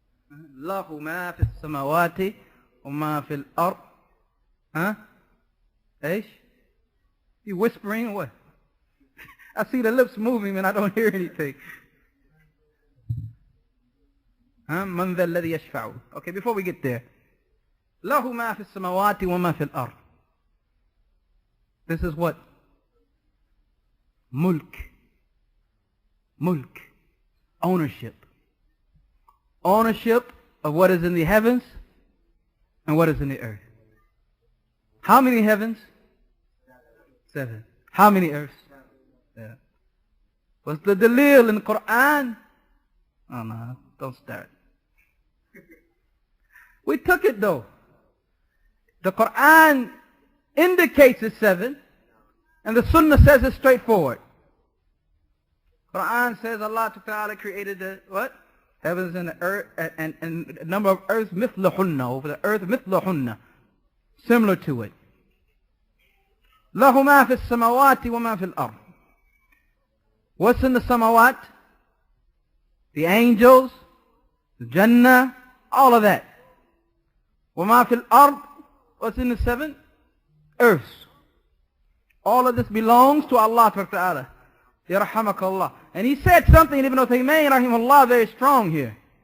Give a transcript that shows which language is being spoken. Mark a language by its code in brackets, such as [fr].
[ar] Allahu ma fi samawati wa ma fi al-ard. Huh? Eish? [en] You whispering or what? I see the lips moving and I don't hear anything. [ar] من ذا الذي يشفع. [en] Okay, before we get there. [ar] له ما في السماوات وما في الأرض. [en] This is what? Mulk. Mulk. Ownership. Ownership of what is in the heavens and what is in the earth. How many heavens? 7. How many earths? 7. What's the dalil in the Quran? Oh no, don't start. We took it though. The Quran indicates it's 7, and the Sunnah says it's straightforward. Quran says Allah Ta'ala created the what? Heavens and the earth, and the number of earths mithlahunna, over the earth mithlahunna, similar to it. [ar] له ما في السماوات وما في الأرض. [en] What's in the samawat? The angels, the Jannah, all of that. [ar] وما في الأرض. [en] What's in the 7 earths? All of this belongs to Allah Ta'ala. Yarhamakallah. And he said something, Ibn Taymiyyah rahimahullah, very strong here.